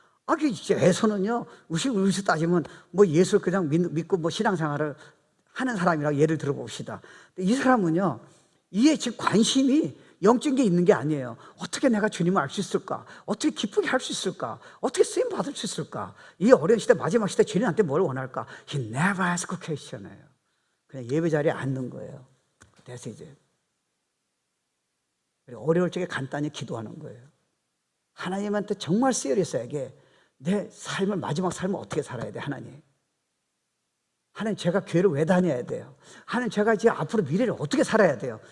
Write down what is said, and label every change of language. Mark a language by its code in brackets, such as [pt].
[ko] 그 에서는요, 우리 따지면 뭐 예수를 그냥 믿고 뭐 신앙생활을 하는 사람이라고 예를 들어 봅시다. 이 사람은요, 이에 지금 관심이 영적인 게 있는 게 아니에요. 어떻게 내가 주님을 알 수 있을까? 어떻게 기쁘게 할 수 있을까? 어떻게 쓰임 받을 수 있을까? 이 어려운 시대, 마지막 시대 주님한테 뭘 원할까? [en] He never asked question이에요. [ko] 그냥 예배 자리에 앉는 거예요. [en] That's it. [ko] 어려울 적에 간단히 기도하는 거예요. 하나님한테 정말 시리어스하게 내 삶을, 마지막 삶을 어떻게 살아야 돼, 하나님? 하나님, 제가 교회를 왜 다녀야 돼요? 하나님, 제가 이제 앞으로 미래를 어떻게 살아야 돼요?